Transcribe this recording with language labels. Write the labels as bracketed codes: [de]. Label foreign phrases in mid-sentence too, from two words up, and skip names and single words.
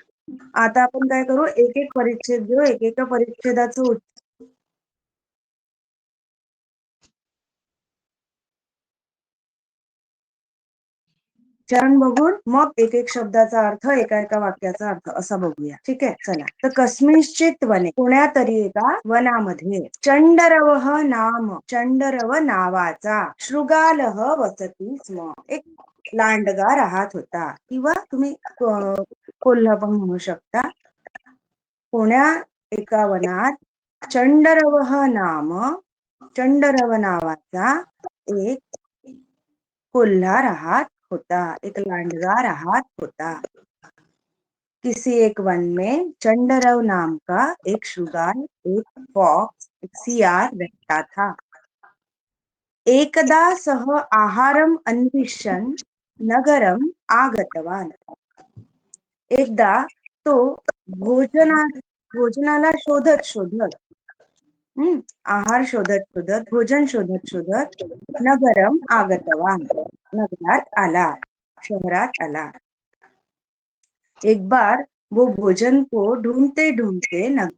[mr] आता आपण काय करू, एक एक परिच्छेद घेऊ, एकेका परिच्छेदाचं उच्चारण बघून मग एक एक शब्दाचा अर्थ, एका एका वाक्याचा अर्थ असा बघूया. ठीक आहे, चला. तर [sa] कस्मिंश्चित वने, [mr] कोण्यातरी एका वनामध्ये, [sa] चंडरवः नाम, [mr] चंडरव नावाचा, [sa] शृगालः वसती स्म, [mr] एक लांडगा राहत होता, किंवा तुम्ही कोल्हा पण म्हणू शकता. कोण्या एका वनात [sa] चंडरवः नाम, [mr] चंडरव नावाचा एक कोल्हा राहत होता, एक लांडगा राहत होता. [hi] किसी एक वन में चंडरव नाम का एक शृगाल, एक फॉक्स, एक सियार रहता था. [sa] एकदा सह आहारम अन्विष्यन् नगरम आगतवान. [mr] एकदा तो भोजनाला शोधत शोधत, आहार शोधत शोधत, भोजन शोधत शोधत, [sa] नगरम आगतवान, [mr] नगरात आला, शहरात आला. [hi] एक बार वो भोजन को ढूंढते ढूंढते